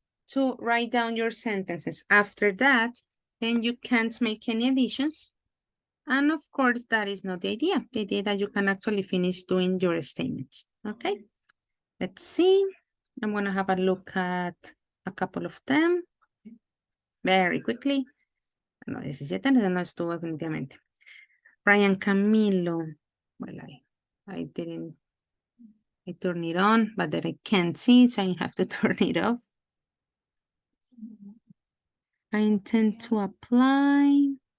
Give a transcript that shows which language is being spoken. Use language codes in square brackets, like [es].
[en] to write down your sentences. After that, then you can't make any additions. And of course, that is not the idea. The idea that you can actually finish doing your statements. Okay, let's see. I'm going to have a look at a couple of them very quickly. [es] No, 17 no estuvo definitivamente. [en] Brian Camilo. Well, I didn't, I turned it on, but then I can't see, so I have to turn it off. I intend to apply.